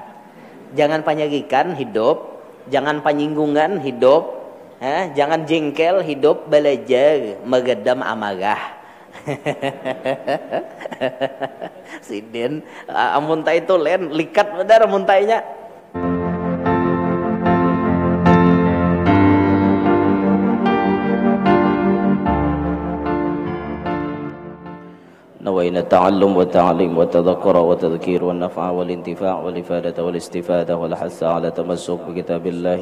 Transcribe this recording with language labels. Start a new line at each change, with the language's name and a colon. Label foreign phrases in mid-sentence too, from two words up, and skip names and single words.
Banjar: Jangan panyagikan hidup, jangan panyinggungan hidup. Jangan jengkel hidup, belajar megedam amarah. Sidin amuntai itu len likat benar amuntainya.
Arabic: نوينا التعلم والتعليم والتذكر والتذكير والنفع والانتفاع والإفادة والاستفادة والحث على تمسك بكتاب الله